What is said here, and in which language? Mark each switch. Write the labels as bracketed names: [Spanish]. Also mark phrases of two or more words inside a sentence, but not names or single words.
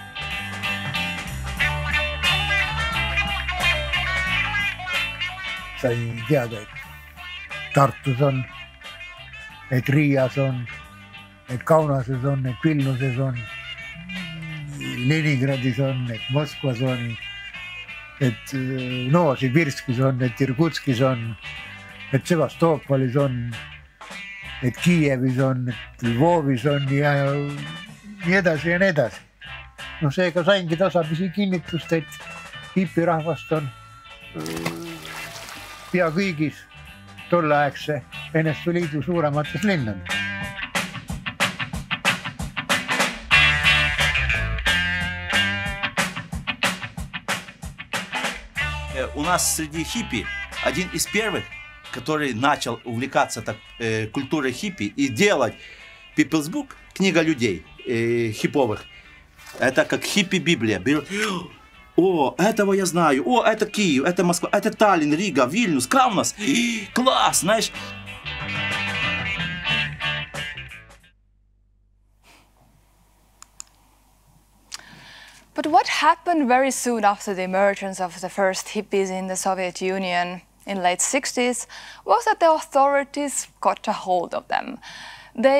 [Estonian] Sai teada, et Tartus on, et Riias on, et Kaunases on, et Vilnuses on, Leningradis on, et Moskvas on, et Novosibirskis on, et Irkutskis on, et Sevastoopolis on, et Kiievis on, et Lvovis on ja nii edasi ja nii edasi. No seega saingi tasapisi kinnitust, et hipirahvast on pea kõigis tolleaegse NSV Liidu suuremates linnades. [Russian] У нас среди хиппи один из первых, который начал увлекаться культурой хиппи и делать [English] People's Book, [Russian] книга людей хипповых. Это как хиппи-библия. О, этого я знаю. О, это Киев, это Москва, это Таллин, Рига, Вильнюс, Каунас. Класс, знаешь. [English] But what happened very soon after the emergence of the first hippies in the Soviet Union in late 60s was that the authorities got a hold of them.